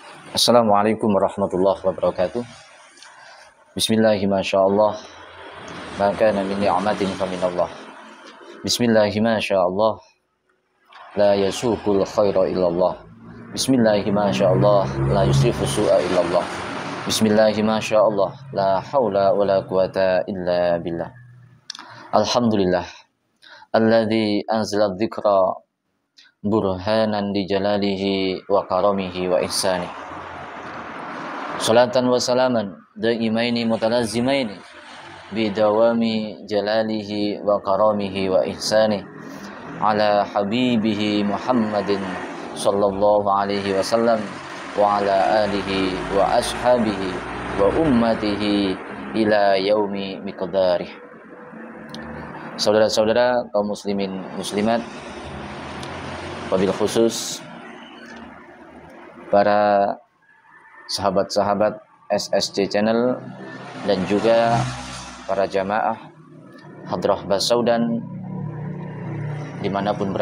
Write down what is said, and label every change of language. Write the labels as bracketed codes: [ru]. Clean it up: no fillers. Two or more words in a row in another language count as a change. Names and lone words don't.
[ar] السلام عليكم ورحمة الله وبركاته. بسم الله ما شاء الله ما كان من نعمة فمن الله. بسم الله ما شاء الله لا يسوق الخير إلا الله. بسم الله ما شاء الله لا يصرف السوء إلا الله. بسم الله ما شاء الله لا حول ولا قوة إلا بالله. الحمد لله الذي أنزل ذكرا برهانا في جلاله وكرمه وإحسانه. صلاة وسلاما دائمين متلازمين بدوام جلاله وكرمه وإحسانه على حبيبه محمد صلى الله عليه وسلم وعلى آله وأصحابه وأمته إلى يوم مقداره. [id] Saudara-saudara kaum muslimin muslimat, [ar] wabil khusus [id] para sahabat-sahabat SSC Channel dan juga para jamaah Hadrah Basaudan dimanapun